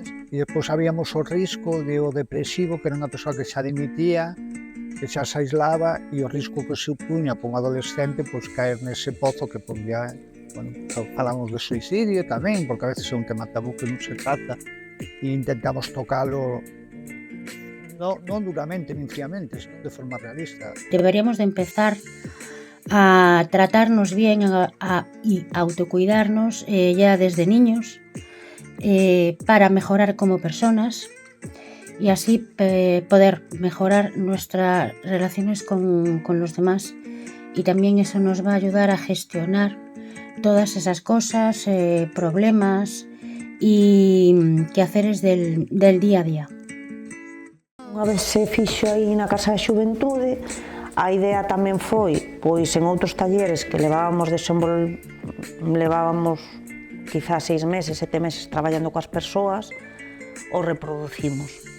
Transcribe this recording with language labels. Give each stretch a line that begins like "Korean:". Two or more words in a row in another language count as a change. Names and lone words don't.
Galician: E despois habíamos o risco de o depresivo, que era unha persoa que xa dimitía, que xa se aislaba, e o risco que se puña para un adolescente pois caer nese pozo que podía, falamos de suicidio tamén, porque a veces é un tema tabú que non se trata, e intentamos tocalo non duramente nin friamente, sino de forma realista.
Spanish: Deberíamos de empezar a tratarnos bien y autocuidarnos ya desde niños para mejorar como personas y así poder mejorar nuestras relaciones con los demás, y también eso nos va a ayudar a gestionar todas esas cosas, problemas y quehaceres del día a día.
Galician: Unha vez se fixo aí na Casa da Xuventude, a idea tamén foi, pois en outros talleres que levábamos quizás 6 meses, 7 meses traballando coas persoas, o reproducimos.